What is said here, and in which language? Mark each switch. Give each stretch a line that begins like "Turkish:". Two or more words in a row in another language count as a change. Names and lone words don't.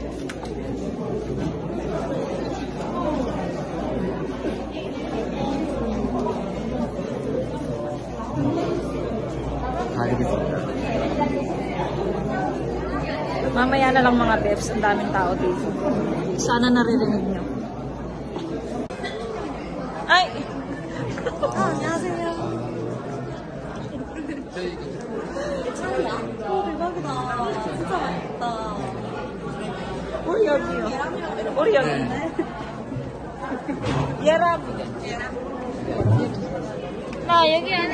Filipino: Mamaya na lang mga bebs. Ang daming tao dito. Sana naririnig nyo. Ay!
Korean: 안녕하세요. 대박이다. 진짜 맛있다. 우리 여기요. 우리 여기. 얘랑. 나 여기 안에.